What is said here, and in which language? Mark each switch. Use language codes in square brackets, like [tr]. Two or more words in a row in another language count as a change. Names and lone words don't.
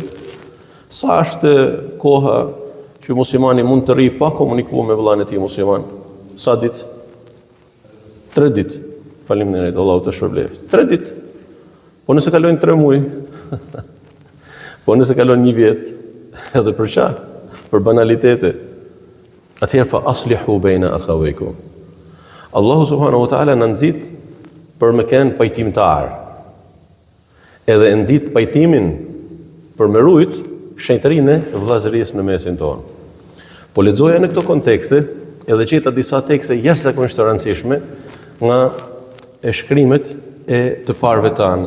[sq] Sa është koha që muslimani mund të rri pa komunikuar me vëllain e tij musliman? Sa ditë? 3 ditë. Faleminderit, Allahu të shpërbleft. 3 ditë. Po nëse kalojnë 3 muaj, po nëse kalon 1 vjet, edhe për çfarë? Për banalitete. [ar] Atëherë فأصلحوا بين أخويكم. [sq] Allahu [ar] سبحانه وتعالى [sq] na nxit për me kënë pajtimtar. Edhe nxit pajtimin për me rujt shenjtërinë e vëllazërisë në mesin tonë. Po lexoja në këto kontekste edhe gjeta disa tekste jashtëzakonisht të rëndësishme nga shkrimet e të parëve tanë.